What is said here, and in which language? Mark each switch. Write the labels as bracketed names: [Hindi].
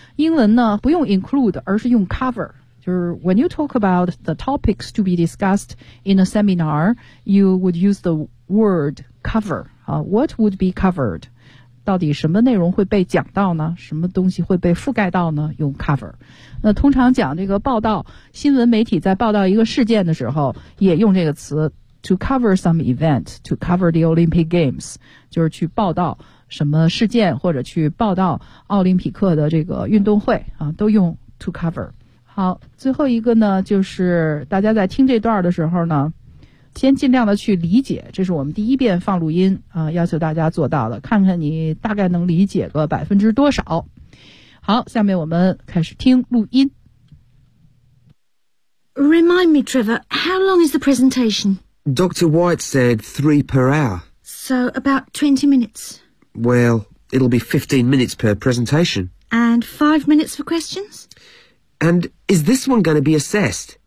[Chinese] 英文呢不用 include， 而是用 cover， 就是 [English] when you talk about the topics to be discussed in a seminar you would use the word cover、啊、what would be covered， [Chinese] 到底什么内容会被讲到呢？什么东西会被覆盖到呢？用 cover。那通常讲这个报道，新闻媒体在报道一个事件的时候也用这个词 [English] to cover some event, to cover the Olympic Games, [Chinese] 就是去报道什么事件或者去报道奥林匹克的这个运动会啊，都用 [English] to cover。 [Chinese] 好，最后一个呢，就是大家在听这段的时候呢，先尽量的去理解，这是我们第一遍放录音啊，要求大家做到的，看看你大概能理解个百分之多少。好，下面我们开始听录音。 [English] Remind me, Trevor, how long is the presentation? Dr. White said 3 per hour. So about 20 minutes. Well, it'll be 15 minutes per presentation. And 5 minutes for questions? And is this one going to be assessed?